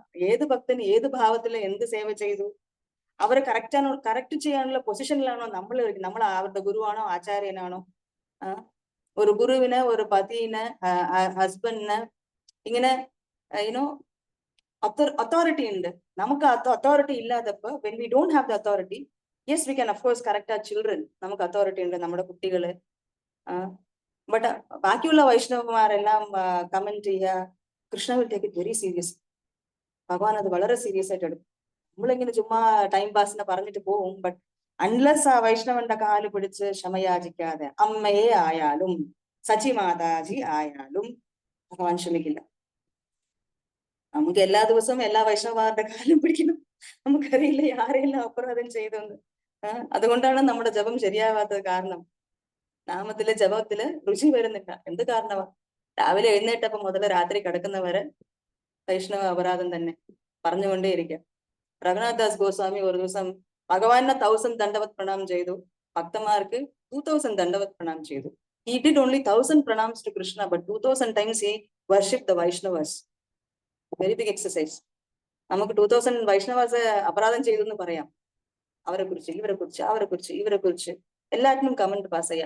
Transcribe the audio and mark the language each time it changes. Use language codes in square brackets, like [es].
[ml] ഏത് ഭക്തന് ഏത് ഭാവത്തില് എന്ത് സേവ ചെയ്തു, അവരെ കറക്റ്റ് ചെയ്യാനുള്ള പൊസിഷനിലാണോ നമ്മൾ അവരുടെ ഗുരുവാണോ ആചാര്യനാണോ. ഒരു ഗുരുവിന്, ഒരു പതിന്, ഹസ്ബൻഡിന് ഇങ്ങനെ അതോറിറ്റി ഉണ്ട്. നമുക്ക് authority ഇല്ലാത്തപ്പോ [en] when we don't have the authority, yes we can of course correct our children. [ml] നമുക്ക് അതോറിറ്റി ഉണ്ട്, നമ്മുടെ കുട്ടികള്. ബട്ട് ബാക്കിയുള്ള വൈഷ്ണവന്മാരെല്ലാം കമന്റ് ചെയ്യുക, Krishna [en] Will take it very serious. [ml] ഭഗവാൻ അത് വളരെ സീരിയസ് ആയിട്ട് എടുക്കും. നമ്മളിങ്ങനെ ചുമ്മാ ടൈം പാസിന് പറഞ്ഞിട്ട് പോകും. ബട്ട് അൺലെസ് ആ വൈഷ്ണവന്റെ കാല് പിടിച്ച് ക്ഷമയാചിക്കാതെ, അമ്മയെ ആയാലും സച്ചി മാതാജി ആയാലും ഭഗവാൻ ക്ഷമിക്കില്ല. നമുക്ക് എല്ലാ ദിവസവും എല്ലാ വൈഷ്ണവന്മാരുടെ കാലും പിടിക്കണം. നമുക്കറിയില്ല ആരെല്ലാം അപരാധം ചെയ്തെന്ന്. അതുകൊണ്ടാണ് നമ്മുടെ ജപം ശരിയാവാത്തത്. കാരണം നാമത്തില് ജപത്തില് രുചി വരുന്നില്ല. എന്ത് കാരണമാ? രാവിലെ എഴുന്നേറ്റപ്പോ മുതൽ രാത്രി കിടക്കുന്നവരെ വൈഷ്ണവ അപരാധം തന്നെ പറഞ്ഞുകൊണ്ടേയിരിക്കാം. രഘുനാഥ് ദാസ് ഗോസ്വാമി ഒരു ദിവസം ഭഗവാനെ 1000 ദണ്ഡവത് പ്രണാം ചെയ്തു, ഭക്തന്മാർക്ക് 2000 ദണ്ഡവത് പ്രണാം ചെയ്തു. [en] He did only 1000 pranams to Krishna, but 2000 times he worshipped the Vaishnavas. Very big exercise. [ml] നമുക്ക് 2000 വൈഷ്ണവാസ് അപരാധം ചെയ്തു എന്ന് പറയാം. അവരെ കുറിച്ച്, ഇവരെ കുറിച്ച്, അവരെ കുറിച്ച്, ഇവരെ കുറിച്ച് എല്ലാറ്റിനും കമന്റ് പാസ് ചെയ്യുക.